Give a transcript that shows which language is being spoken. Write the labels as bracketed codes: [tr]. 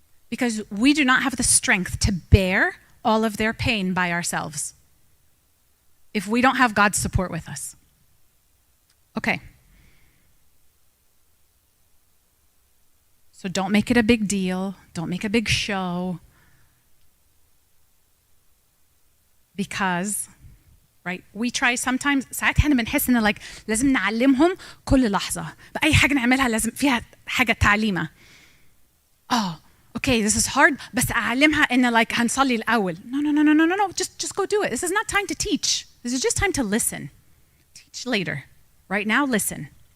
[en] Because we do not have the strength to bear all of their pain by ourselves if we don't have God's support with us. Okay. So don't make it a big deal. Don't make a big show. Because, right, we try sometimes, [ar] ساعات احنا بنحس ان like لازم نعلمهم كل لحظة. بأي حاجة نعملها لازم فيها حاجة تعليمة. [en] Oh, okay, this is hard, [ar] بس أعلمها إن like هنصلي الأول. [en] No. Just go do it. This is not time to teach. This is just time to listen. Teach later. Right now, listen.